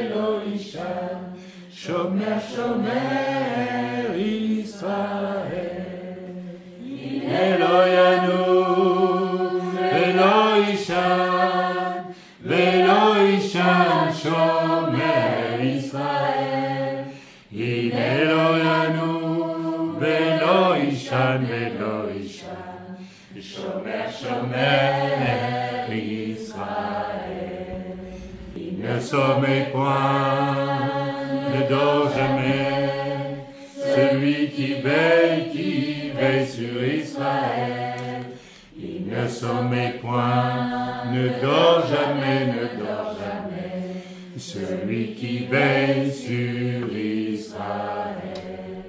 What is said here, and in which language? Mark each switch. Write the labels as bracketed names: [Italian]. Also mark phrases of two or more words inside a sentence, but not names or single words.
[Hebrew] שומר ישראל, הנה לא ינום ולא יישן שומר ישראל, הנה לא ינום ולא יישן שומר ישראל. [French] Il ne sommeille point, ne dort jamais, celui qui veille sur Israël. Il ne sommeille point, ne dort jamais, celui qui veille sur Israël.